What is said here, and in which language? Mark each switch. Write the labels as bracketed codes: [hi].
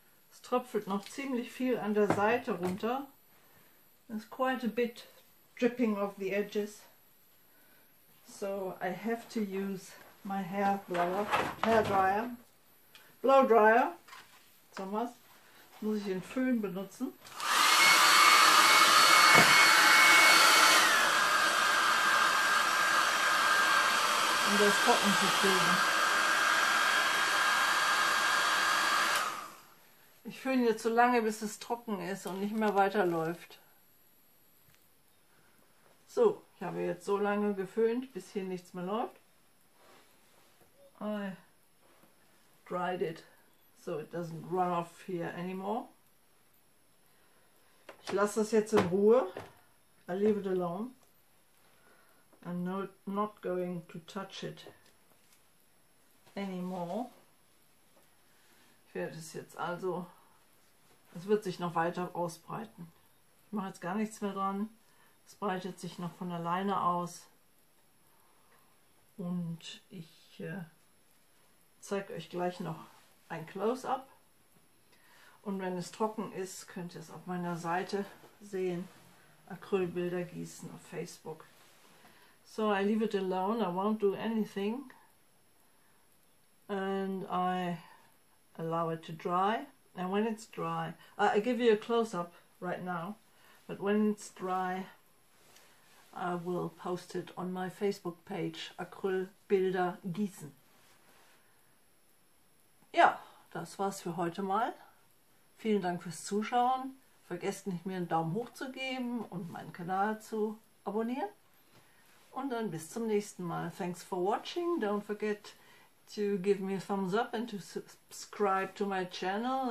[de] Es tröpfelt noch ziemlich viel an der Seite runter. [en] There's quite a bit dripping off the edges. So I have to use my hair dryer. Blow dryer. [de] So was. Muss ich den Föhn benutzen. Um das trocken zu kriegen. Ich föhne jetzt so lange, bis es trocken ist und nicht mehr weiterläuft. So, ich habe jetzt so lange geföhnt, bis hier nichts mehr läuft. [en] I dried it, so it doesn't run off here anymore. [de] Ich lasse das jetzt in Ruhe. [en] I leave it alone. I'm not going to touch it anymore. [de] Ich werde es jetzt also, es wird sich noch weiter ausbreiten. Ich mache jetzt gar nichts mehr dran. Es breitet sich noch von alleine aus. Und ich zeige euch gleich noch ein Close-up. Und wenn es trocken ist, könnt ihr es auf meiner Seite sehen. Acrylbilder gießen auf Facebook. [en] So I leave it alone, I won't do anything. And I allow it to dry. And when it's dry, I give you a close-up right now. But when it's dry, I will post it on my Facebook page, Acrylbilder gießen. [de] Ja, das war's für heute mal. Vielen Dank fürs Zuschauen. Vergesst nicht, mir einen Daumen hoch zu geben und meinen Kanal zu abonnieren. Und dann bis zum nächsten Mal. [en] Thanks for watching. Don't forget to give me a thumbs up and to subscribe to my channel.